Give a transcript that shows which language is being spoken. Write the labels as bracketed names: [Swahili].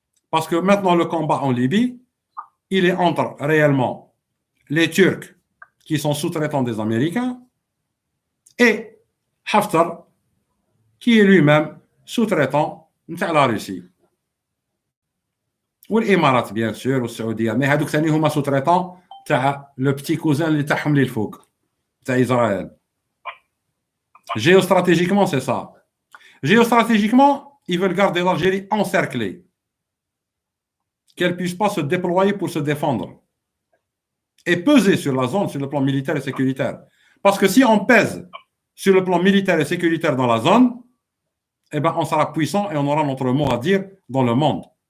[French] Parce que maintenant, le combat en Libye, il est entre réellement les Turcs qui sont sous-traitants des Américains et Haftar qui est lui-même sous-traitant de la Russie. [Arabic] والإمارات [French] bien sûr [Arabic] والسعودية، mais هذوك ثاني هما sous-traitants تاع [French] le petit cousin [Arabic] اللي تاعهم اللي الفوق تاع إسرائيل. [French] Géostratégiquement, c'est ça. Géostratégiquement, ils veulent garder l'Algérie encerclée, qu'elle ne puisse pas se déployer pour se défendre et peser sur la zone sur le plan militaire et sécuritaire. Parce que si on pèse sur le plan militaire et sécuritaire dans la zone, eh ben, on sera puissant et on aura notre mot à dire dans le monde.